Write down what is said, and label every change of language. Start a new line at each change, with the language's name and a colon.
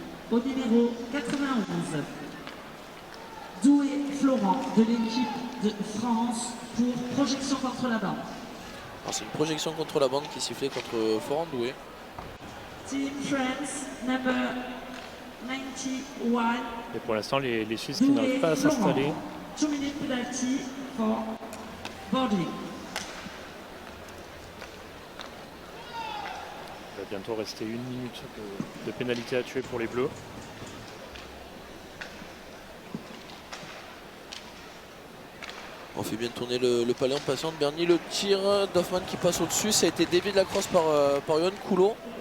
French: Au numéro 91, Doué Florent de l'équipe de France pour projection contre la bande. C'est une projection contre la bande qui sifflait contre Florent Doué.
English: Team France, number 91.
French: Et pour l'instant, les Suisses qui n'arrivent pas à s'installer.
English: 2 minutes penalty for body.
French: Il va bientôt rester 1 minute de pénalité à tuer pour les Bleus. On fait bien tourner le Palais en passant de Berny. Le tir d'Hoffman qui passe au-dessus, ça a été dévié de la crosse par Yohan Coulot.